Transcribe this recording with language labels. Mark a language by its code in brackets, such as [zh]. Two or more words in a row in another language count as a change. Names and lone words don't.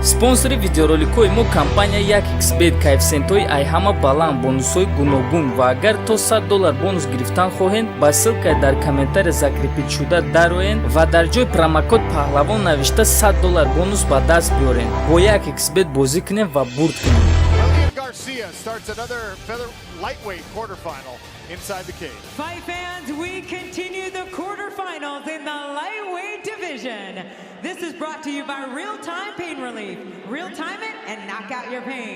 [tg] спонсори видеороликҳои мо компания 1xbet кайфсентҳои айҳама баланд, бонусҳои гуногун ва агар то $100 бонус гирифтан хоҳед, ба ссилкаи дар комментария закрепитшуда дароед ва дар ҷои промокод паҳлавон навишта $100 бонус ба даст биёред. Бо 1xbet бозӣ кунед ва бурд кунед. [en] Garcia starts another feather lightweight quarterfinal inside the cage. Fight fans, we continue the quarterfinals in the lightweight division. This is brought to you by Real-Time Pain Relief. Real-time it and knock out your pain.